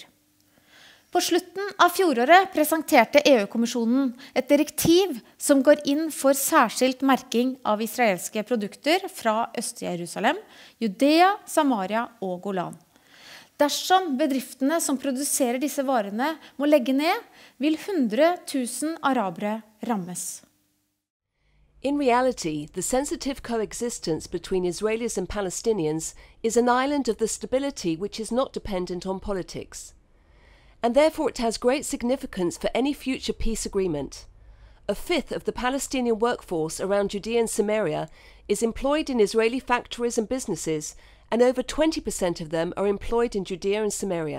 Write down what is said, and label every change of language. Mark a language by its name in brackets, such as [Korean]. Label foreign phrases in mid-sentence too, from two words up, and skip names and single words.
[Norwegian] På slutten av fjoråret presenterte EU-kommisjonen et direktiv som går inn for særskilt merking av israelske produkter fra Øst-Jerusalem, Judea, Samaria og Golan. Dersom bedriftene som produserer disse varene må legge ned, vil 100 000 arabere rammes. [English] In reality, the sensitive coexistence between Israelis and Palestinians is an island of the stability which is not dependent on politics. And therefore it has great significance for any future peace agreement. A fifth of the Palestinian workforce around Judea and Samaria is employed in Israeli factories and businesses, and over 20% of them are employed in Judea and Samaria.